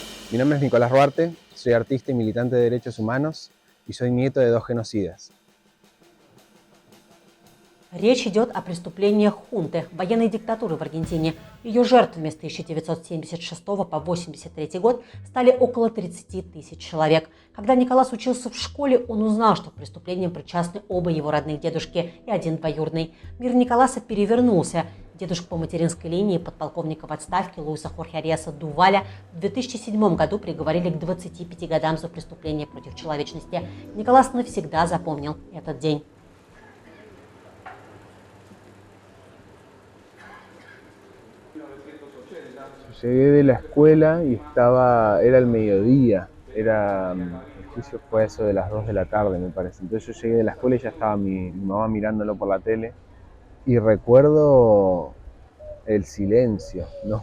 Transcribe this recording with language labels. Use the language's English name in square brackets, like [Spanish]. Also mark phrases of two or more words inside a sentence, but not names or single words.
[Spanish] Mi nombre es Nicolás Ruarte, soy artista y militante de derechos humanos y soy nieto de 2 genocidas. [Russian] Речь идет о преступлениях хунты, военной диктатуры в Аргентине. Ее жертвами с 1976 по 1983 год стали около 30 тысяч человек. Когда Николас учился в школе, он узнал, что к преступлениям причастны оба его родных дедушки и один двоюродный. Мир Николаса перевернулся. Дедушка по материнской линии подполковника в отставке Луиса Хорхе Ариаса Дуваля в 2007 году приговорили к 25 годам за преступление против человечности. Николас навсегда запомнил этот день. [Spanish] Llegué de la escuela y era el mediodía, el juicio fue a eso de las 2 de la tarde me parece. Entonces yo llegué de la escuela y ya estaba mi mamá mirándolo por la tele y recuerdo el silencio, ¿no?